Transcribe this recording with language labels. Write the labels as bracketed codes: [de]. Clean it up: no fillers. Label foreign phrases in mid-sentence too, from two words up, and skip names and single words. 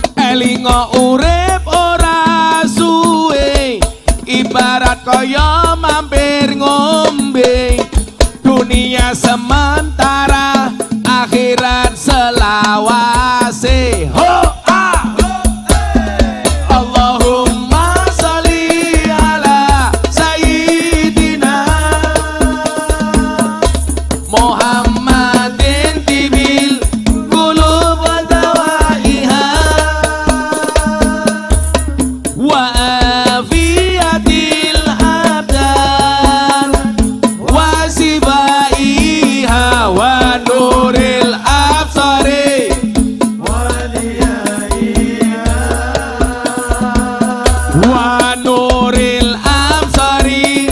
[jv] Elingo urip ora suwe, ibarat kaya mampir ngombe. Dunia sementara, akhirat selawase. [ar] Ho ah, اللهم صل على سيدنا محمد طب القلوب ودوائها وعافية الأبدان وشفائها ونور الأبصار ونور الأبصار.